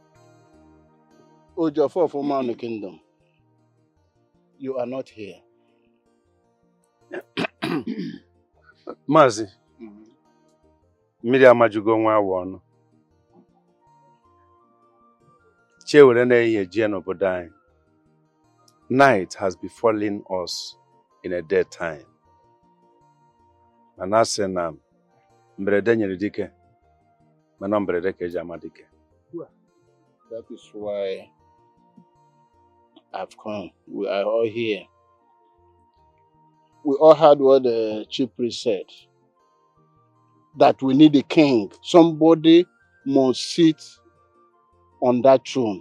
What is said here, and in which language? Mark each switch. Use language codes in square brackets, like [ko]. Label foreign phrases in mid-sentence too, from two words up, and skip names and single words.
[en] Ojafo of Omanu Kingdom, you are not here. [ig] Mazi, mmiri amajugo nwa awọ ọnụ. Chewere na-eyi ejie n'obodo anyị. [en] Night has befallen us in a dead time. [ig] Mana asị na mberede nyere dike, mana mberede ka eji ama dike. [en] That is why I've come. We are all here. We all heard what the chief priest said. That we need a king. Somebody must sit on that throne.